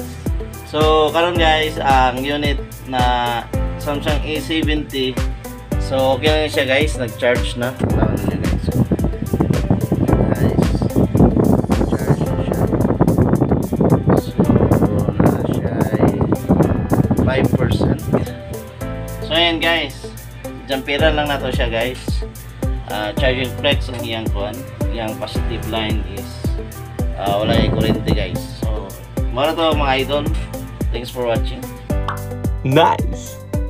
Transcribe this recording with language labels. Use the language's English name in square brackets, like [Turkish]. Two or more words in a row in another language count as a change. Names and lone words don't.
[Cebuano] So karon guys, ang unit na Samsung A70. So okay na siya guys, nag-charge na. Tawan niyo guys. So, guys, charge na siya. So na siya ay 5%. So ayan guys, jampiran lang nato siya guys. [English] Charging flex [Cebuano] ang iyang kuan, iyang [English] positive line [Cebuano] is wala yung kurente guys. So mara to mga idol. [English] Thanks for watching. Nice.